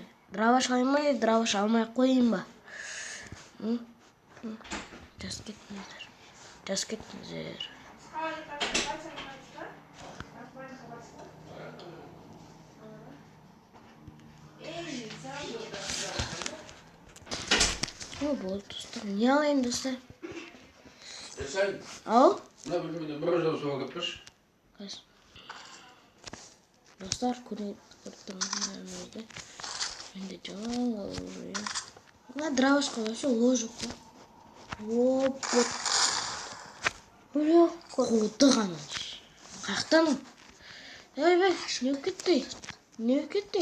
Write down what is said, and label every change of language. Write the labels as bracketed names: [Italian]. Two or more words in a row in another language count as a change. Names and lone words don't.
[Kazakh] Драваш алмай қойын ба? Жас кетіңіздер. О, болды, достар. Не алайын, достар? [Turkish] Sen, [Kazakh] Ау? [Turkish] ne bileyim, böyle soğuk yapmış. [Kazakh] Достар, көрдіңіздер. Менде жаңа оружие. Мына дравашқа [Russian] вообще ложу [Kazakh] қой. Вот. Өлі қуды ғана. Қақтаның? Бәй, не кетті?